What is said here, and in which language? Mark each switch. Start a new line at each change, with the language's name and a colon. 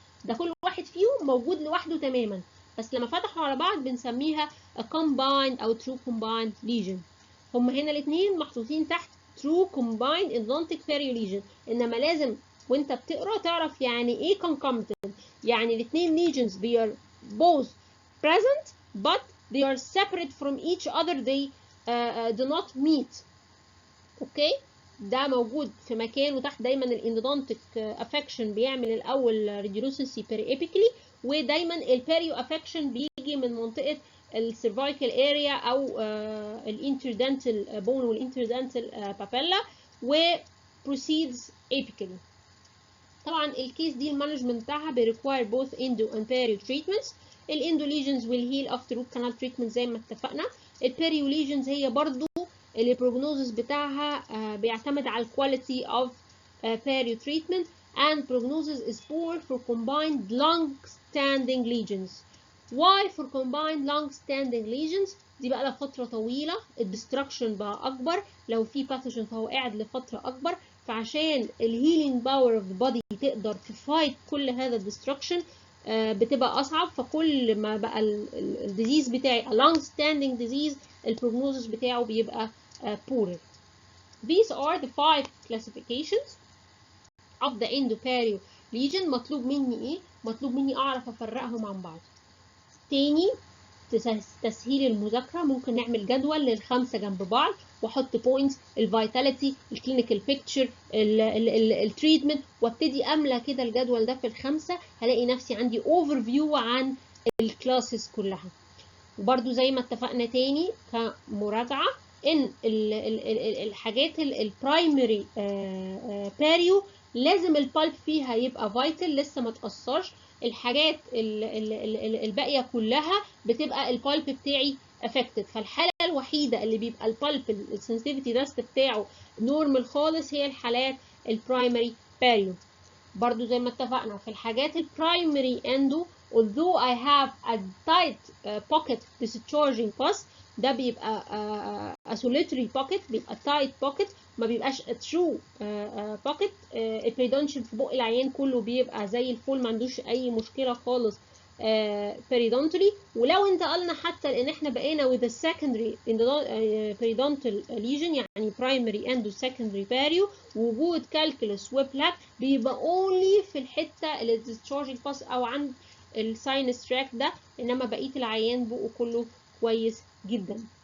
Arabic: ده كل واحد فيهم موجود لوحده تماما، بس لما فتحوا على بعض بنسميها
English: a combined او true combined lesion.
Arabic: هم هنا الاثنين محطوطين تحت
English: true combined endodontic perio lesion،
Arabic: انما لازم وانت بتقرا تعرف يعني ايه concomitant. يعني
English: الاثنين lesions they are both present but they are separate from each other, they do not meet.
Arabic: اوكي، ده موجود في مكان، وتحت دايما الاندودونتيك افكشن بيعمل الاول radiolucency periapically، ودايما البيريو افكشن بيجي من منطقه السيرفايكال اريا او الانتردنتال بون والانتردنتال بابيلا وبروسيدز apically. طبعا الكيس دي المانجمنت بتاعها بيريكواير
English: both endo and perio treatments. الاندو lesions will heal after root canal treatment
Arabic: زي ما اتفقنا.
English: البيريو lesions
Arabic: هي برضو اللي
English: prognosis
Arabic: بتاعها بيعتمد على
English: quality of perio treatment, and prognosis is poor for combined long-standing lesions. Why for combined long-standing lesions؟
Arabic: دي بقى لها فترة طويلة، الدستركشن بقى أكبر، لو في pathogen فهو قاعد لفترة أكبر، فعشان الهيلينج باور اوف ذا بودي تقدر تفايت كل هذا الدستركشن بتبقى اصعب، فكل ما بقى الديزيز بتاعي
English: a long standing disease
Arabic: البروجنوزس بتاعه بيبقى poorer.
English: These are the 5 classifications of the Endo Perio lesion.
Arabic: مطلوب مني ايه؟ مطلوب مني اعرف افرقهم عن بعض. تاني تسهيل المذاكرة، ممكن نعمل جدول لل5 جنب بعض واحط بوينتس، الفيتاليتي، الكلينيكال بيكتشر، التريتمنت، وابتدي املى كده الجدول ده في ال5، هلاقي نفسي عندي اوفر فيو عن الكلاسز كلها. وبرده زي ما اتفقنا تاني كمراجعة ان الحاجات البرايمري باريو لازم البالب فيها يبقى فايتال لسه ما تأثرش. الحاجات الباقية كلها بتبقى البالب بتاعي افكتد. فالحالة الوحيدة اللي بيبقى البالب السنسيتيفيتي داست بتاعه نورمال خالص هي الحالات البرايمري باريو. برضو زي ما اتفقنا
English: في الحاجات البرايمري endo although I have a tight pocket discharging pus ده بيبقى a solitary pocket، بيبقى tight pocket، ما بيبقاش a true pocket.
Arabic: البريدونشال في بق العيان كله بيبقى زي الفل، ما عندوش اي مشكله خالص periodontal. ولو انتقلنا حتى ان احنا بقينا
English: with a secondary periodontal lesion
Arabic: يعني
English: primary endo secondary perio،
Arabic: وجود calculus وبلاك بيبقى
English: only
Arabic: في الحته اللي
English: discharging pus
Arabic: او عند الساينس تراك ده، انما بقيه العيان بقه كله كويس جدا.